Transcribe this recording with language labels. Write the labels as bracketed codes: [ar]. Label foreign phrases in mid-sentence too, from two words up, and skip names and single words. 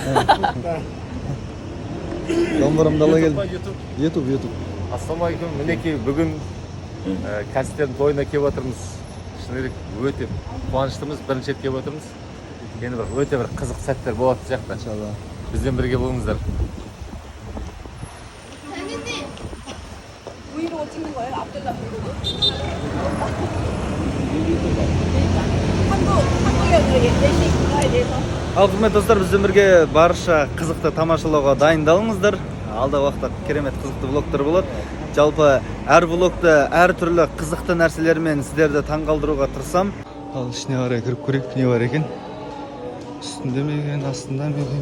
[kk] Домбырамды ала келдім. YouTube. Ассалаумағалейкум, мінекей бүгін кәсіптердің тойына келіп отырмыз. Шыны керек өте қуаныштымыз, бірінші рет келіп отырмыз. Енді өте бір қызық сәттер болады сияқты. Иншалла. Бізбен бірге болыңыздар. [ko] 브이로그 찍는 거예요? 압둘라 브이로그? 한국의 내식 문화에 대해서. [kk] Ал құрметті достар, бізбен бірге барша қызықты тамашалауға дайындалыңыздар. Алда уақытта керемет қызықты влогтар болады. Жалпы әр влогты әр түрлі қызықты нәрселермен сіздерді таңғалдыруға тырысам. Ал ішіне қарай кіріп көрейік, не бар екен? Үстінде ме екен, астында ма екен?